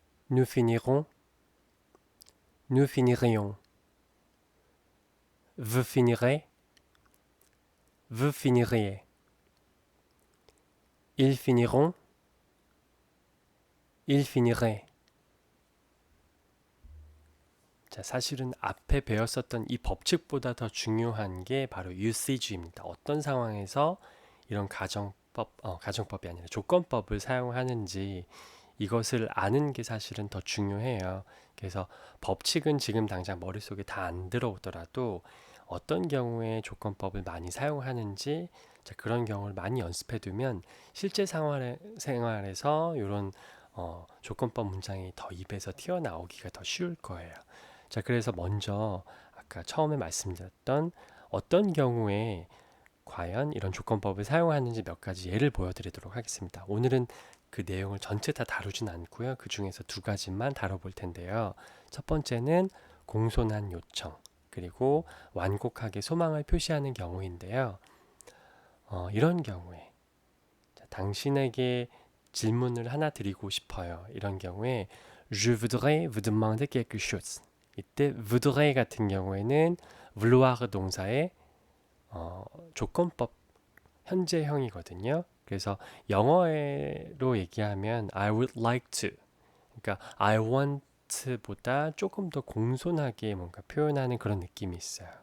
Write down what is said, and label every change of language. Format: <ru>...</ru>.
<fr>Nous finirons, nous finirions. Vous finirez, vous finiriez. Ils finiront, ils finiraient.</fr> <ko>자, 사실은 앞에 배웠었던 이 법칙보다 더 중요한 게 바로 usage입니다. 어떤 상황에서 이런 가정법이 아니라 조건법을 사용하는지 이것을 아는 게 사실은 더 중요해요. 그래서 법칙은 지금 당장 머릿속에 다 안 들어오더라도 어떤 경우에 조건법을 많이 사용하는지 그런 경우를 많이 연습해 두면 실제 생활에서 이런 조건법 문장이 더 입에서 튀어나오기가 더 쉬울 거예요. 자, 그래서 먼저 아까 처음에 말씀드렸던 어떤 경우에 과연 이런 조건법을 사용하는지 몇 가지 예를 보여드리도록 하겠습니다. 오늘은 그 내용을 전체 다 다루진 않고요. 그 중에서 두 가지만 다뤄볼 텐데요. 첫 번째는 공손한 요청, 그리고 완곡하게 소망을 표시하는 경우인데요. 이런 경우에 당신에게 질문을 하나 드리고 싶어요. 이런 경우에</ko> <fr>Je voudrais vous demander quelque chose.</fr> <ko>이때 voudrais 같은 경우에는 vouloir 동사의 조건법 현재형이거든요. 그래서 영어로 얘기하면</ko> <en>I would like to,</en> <ko>그러니까</ko> <en>I want</en> <ko>보다 조금 더 공손하게 뭔가 표현하는 그런 느낌이 있어요.</ko>